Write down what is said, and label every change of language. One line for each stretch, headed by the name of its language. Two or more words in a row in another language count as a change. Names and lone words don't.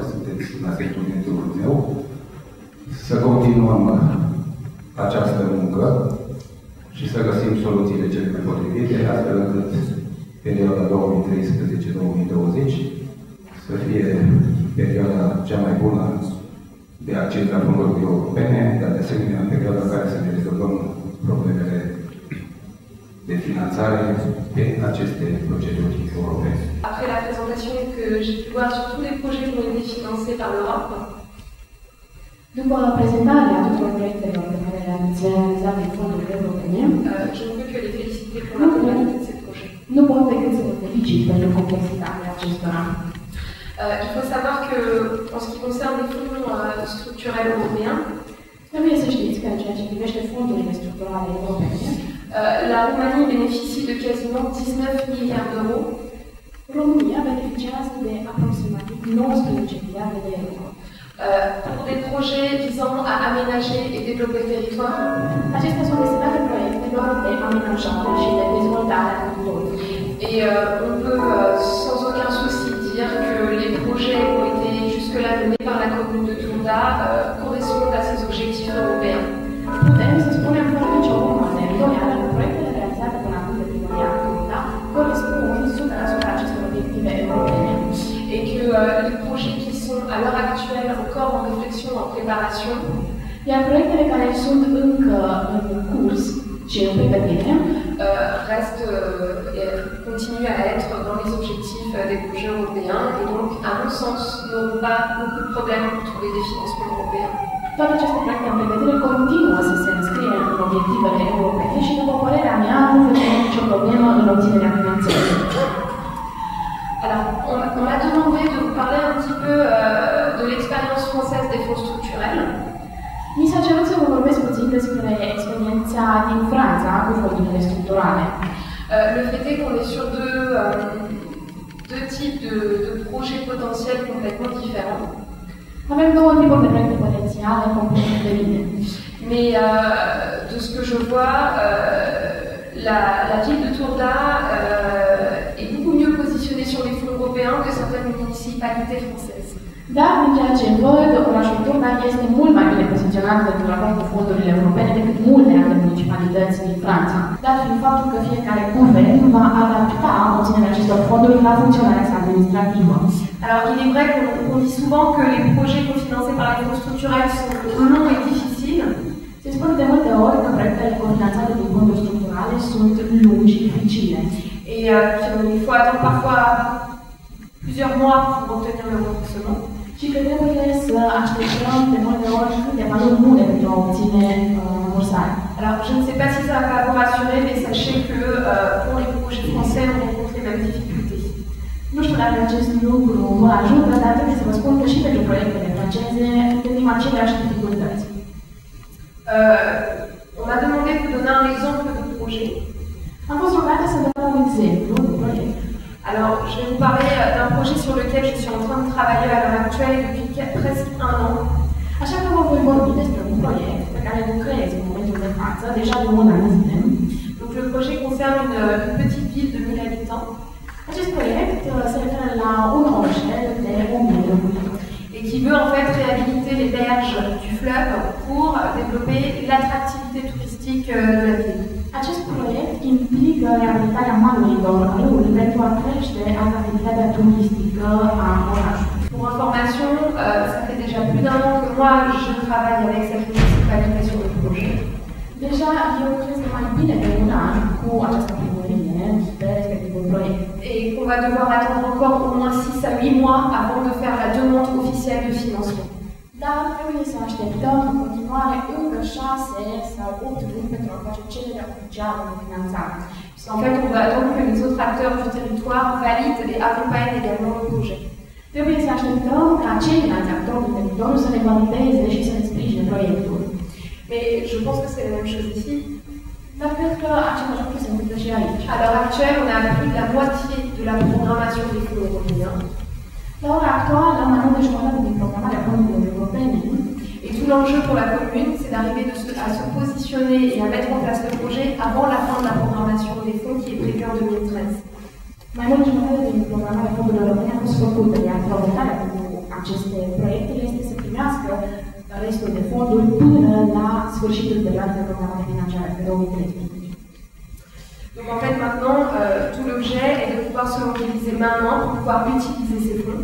Romanian: sunteți în asentimentul meu, să continuăm această muncă și să găsim soluțiile cele mai potrivite, astfel încât perioada 2013-2020 să fie perioada cea mai bună de acces la fondurile europene, dar de asemenea perioada în care să ne rezolvăm problemele de finanțare pe aceste proceduri europene.
French: Après la présentation que j'ai pu voir sur tous les projets qui ont été financés par l'Europe,
Romanian: după prezentarea tuturor proiectelor pe care le-ați realizat în fondurile europene,
French: je ne peux que les féliciter pour la complexité de ces projets.
Romanian: nu pot decât să vă felicit pentru complexitatea acestora.
French: Il faut savoir que, en ce qui concerne les fonds structurels européens,
Romanian: Trebuie să știți că în ceea ce privește fondurile structurale europene,
French: la Roumanie bénéficie de quasiment 19 milliards d'euros.
Romanian: România beneficiază de aproximativ 19 miliarde de euro.
French: Pour des projets visant à aménager et développer le territoire.
Romanian: Acestea sunt destinate proiectelor de amenajare și de dezvoltare a teritoriului.
French: Et on peut sans aucun souci dire que les projets qui ont été jusque-là menés par la commune de Turda correspondent à ces objectifs européens.
Romanian: Putem să spunem fără nicio urmă teritorială că proiectele realizate până acum de primăria Turda corespund 100% acestor obiective europene.
French: Et que les projets qui sont à l'heure actuelle encore en réflexion, en préparation,
Romanian: iar proiectele care sunt încă în curs și în pregătire
French: continuent à être dans les objectifs des projets européens et donc, à mon sens, n'auront pas beaucoup de problèmes pour trouver des financements européens.
Romanian: Toate aceste proiecte în pregătire continuă să se înscrie în obiectivele europene și, după părerea mea, nu vedem nicio problemă în obținerea finanțării.
French: Alors, on m'a demandé de vous parler un petit peu de l'expérience française des fonds structurels.
Romanian: Mi s-a cerut să vă vorbesc puțin despre experiența din Franța cu fondurile structurale.
French: Le fait est qu'on est sur deux types de projets potentiels complètement différents.
Romanian: Avem două tipuri de proiecte potențiale complet diferite.
French: Mais de ce que je vois, la ville de Turda est beaucoup mieux positionnée sur les fonds européens que certaines municipalités françaises.
Romanian: Dar, din ceea ce văd, orașul Turda este mult mai bine poziționat pentru a lua cu fondurile europene decât multe alte municipalități din Franța, dat fiind faptul că fiecare guvern va adapta obținerea acestor fonduri la funcționarea sa administrativă.
French: Alors, il est vrai qu'on dit souvent que les projets cofinancés par les fonds structurels sont longs et difficiles.
Romanian: Se spune de multe ori că proiectele cofinanțate din fonduri structurale sunt lungi și dificile.
French: Et il faut attendre parfois plusieurs mois pour obtenir le remboursement.
Romanian: Și că trebuie să așteptăm de multe ori câteva luni bune pentru a obține rambursare.
French: Alors, je ne sais pas si ça va vous rassurer, mais sachez que pour les projets français, on rencontre les mêmes difficultés.
Romanian: Nu știu dacă acest lucru vă ajută, dar trebuie să vă spun că și pentru proiectele franceze întâlnim aceleași dificultăți.
French: On m'a demandé de vous donner un exemple de projet.
Romanian: Am fost rugată să dau un exemplu de proiect.
French: Alors, je vais vous parler d'un projet sur lequel je suis en train de travailler à l'heure actuelle depuis presque un an.
Romanian: Așa că vă voi vorbi despre un proiect pe care lucrez în momentul de față, deja de un an de zile.
French: Donc, projet concerne une petite ville de 1000 habitants.
Romanian: Acest proiect se referă la un orășel de 1000 de locuitori
French: et qui veut en fait réhabiliter les berges du fleuve pour développer l'attractivité touristique de la ville.
Romanian: Acest proiect implică reabilitarea malurilor râului pentru a crește atractivitatea turistică a orașului.
French: Pour information, ça fait déjà plus d'un an que moi je travaille avec cette municipalité sur le projet.
Romanian: Deja eu cred că mai bine de un an cu această primărie pe respectivul proiect.
French: Et qu'on va devoir attendre encore au moins 6 à 8 mois avant de faire la demande officielle de financement.
Romanian: Dar trebuie să așteptăm în continuare încă 6 sau 8 luni pentru a face cererea oficială de finanțare.
French: En fait, on va attendre que les autres acteurs du territoire valident et accompagnent également le projet.
Romanian: Trebuie să așteptăm ca ceilalți actori din teritoriu să ne valideze și să ne sprijine proiectul.
French: Mais je pense que c'est la même chose ici.
Romanian: Dar cred că același lucru se întâmplă și aici.
French: À l'heure actuelle, on a plus de la moitié de la programmation des fonds européens.
Romanian: La ora actuală, mai mult de jumătate din programarea fondurilor europene.
French: Et tout l'enjeu pour la commune, c'est d'arriver à se positionner et à mettre en place le projet avant la fin de la programmation des fonds qui est prévue en 2013.
Romanian: Mai mult de jumătate din programarea fondurilor europene a fost făcută, iar programarea pentru aceste proiecte este să primească restul de fonduri până la sfârșitul perioadei de programare financiară pe 2013.
French: Donc en fait maintenant, tout l'objet est de pouvoir se mobiliser maintenant pour pouvoir utiliser ces fonds.